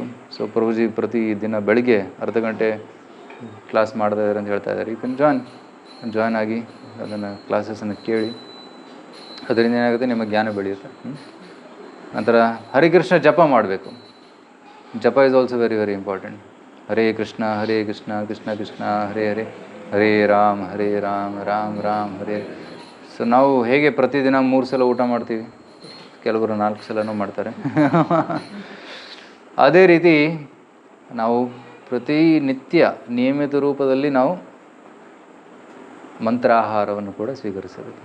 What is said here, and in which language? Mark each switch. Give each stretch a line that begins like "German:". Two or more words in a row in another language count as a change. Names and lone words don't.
Kannada: ಸೊ ಪ್ರಭುಜಿ ಪ್ರತಿದಿನ ಬೆಳಿಗ್ಗೆ ಅರ್ಧ ಗಂಟೆ ಕ್ಲಾಸ್ ಮಾಡ್ತಾ ಇದ್ದಾರೆ ಅಂತ ಹೇಳ್ತಾ ಇದ್ದಾರೆ.
English: you can join
Kannada: ಆಗಿ ಅದನ್ನು ಕ್ಲಾಸಸನ್ನು ಕೇಳಿ. ಅದರಿಂದ ಏನಾಗುತ್ತೆ, ನಿಮ್ಮ ಜ್ಞಾನ ಬೆಳೆಯುತ್ತೆ. ನಂತರ ಹರಿಕೃಷ್ಣ ಜಪ ಮಾಡಬೇಕು.
English: ಜಪ is also very very important.
Sanskrit: ಹರೇ ಕೃಷ್ಣ ಕೃಷ್ಣ ಕೃಷ್ಣ ಹರೇ ಹರೇ, ಹರೇ ರಾಮ್ ರಾಮ್ ರಾಮ್ ಹರೇ.
Kannada: ಸೊ ನಾವು ಹೇಗೆ ಪ್ರತಿದಿನ 3 ಸಲ ಊಟ ಮಾಡ್ತೀವಿ, ಕೆಲವರು 4 ಸಲನೂ ಮಾಡ್ತಾರೆ. ಅದೇ ರೀತಿ ನಾವು ಪ್ರತಿನಿತ್ಯ ನಿಯಮಿತ ರೂಪದಲ್ಲಿ ನಾವು ಮಂತ್ರ ಆಹಾರವನ್ನು ಕೂಡ ಸ್ವೀಕರಿಸಬೇಕು.